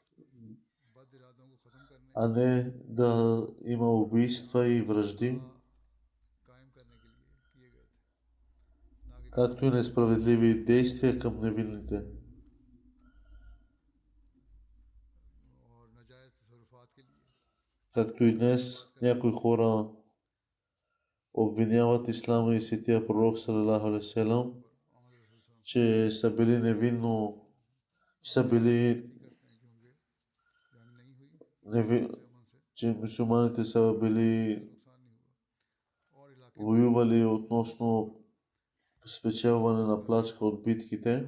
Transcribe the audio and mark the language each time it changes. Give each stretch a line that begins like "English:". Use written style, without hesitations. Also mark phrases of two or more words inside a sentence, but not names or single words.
Bulgarian: а не да има убийства и вражди, както и несправедливи действия към невинните. Както и днес някои хора обвиняват Ислама и светия пророк
Arabic: صلى الله عليه وسلم,
Bulgarian: че са били невинно, че мюсюлманите са били воювали относно спечелване на плачка от битките.